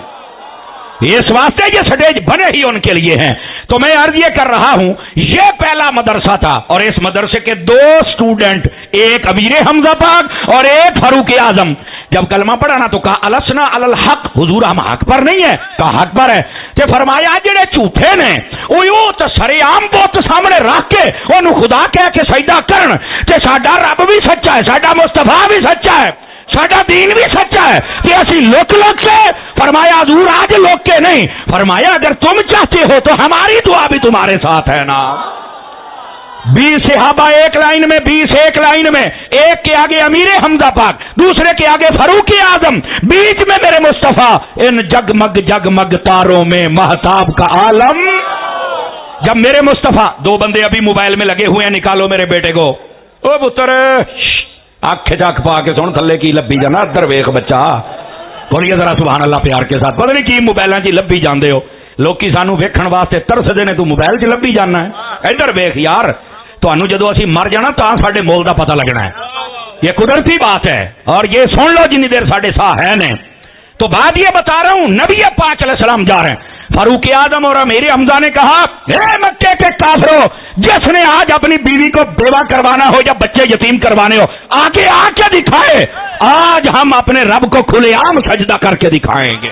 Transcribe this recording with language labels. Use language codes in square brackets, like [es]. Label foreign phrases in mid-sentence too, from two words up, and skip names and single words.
[ur] اس واسطے یہ سٹیج بنے ہی ان کے لیے ہیں۔ تو میں عرض یہ کر رہا ہوں یہ پہلا مدرسہ تھا، اور اس مدرسے کے دو سٹوڈنٹ، ایک امیر حمزہ پاک اور ایک فاروق اعظم، جب کلمہ پڑھا نا تو کہا [ar] السنا علی الحق، [ur] حضور ہم حق پر نہیں ہے، کہا حق پر ہے۔ [pa] تے فرمایا جڑے جھوٹے نے او تے سرے عام بت سامنے رکھ کے اونوں خدا کہہ کے سجدہ کرن، تے ساڈا رب بھی سچا ہے، ساڈا مصطفیٰ بھی سچا ہے، ساڈا دین بھی سچا ہے، کہ اسی لوک سے فرمایا حضور آج لوک کے نہیں، [ur] فرمایا اگر تم چاہتے ہو تو ہماری دعا بھی تمہارے ساتھ ہے نا۔ 20 صحابہ ایک لائن میں، 20 ایک لائن میں، ایک کے آگے امیر حمزہ پاک، دوسرے کے آگے فاروق اعظم، بیچ میں میرے مصطفیٰ، ان جگمگ جگمگ تاروں میں مہتاب کا عالم۔ جب میرے مصطفیٰ، دو بندے ابھی موبائل میں لگے ہوئے ہیں، نکالو میرے بیٹے کو، [pa] او پتر آنکھ چک پا کے سن تھلے کی لبی جانا، ادھر ویخ بچہ، [ur] بولیے ذرا سبحان اللہ پیار کے ساتھ، [pa] پتہ نہیں کی موبائل چ لبی جاندے ہو، لوکی سانو ویکھن واسطے ترسدے نے، تو موبائل چ لبی جانا ہے، ادھر ویخ یار، تانوں جدو اسی مر جانا تا ساڈے مول دا پتہ لگنا ہے، [ur] یہ قدرتی بات ہے، اور یہ سن لو [pa] جنی دیر ساڈے ساہ ہے نے۔ [ur] تو بات یہ بتا رہا ہوں، نبی پاک علیہ السلام جا رہے ہیں، فاروق اعظم اور امیر حمزہ نے کہا اے مکے کے کافرو، جس نے آج اپنی بیوی کو بیوہ کروانا ہو یا بچے یتیم کروانے ہو، آگے آ کے دکھائے، آج ہم اپنے رب کو کھلے عام سجدہ کر کے دکھائیں گے۔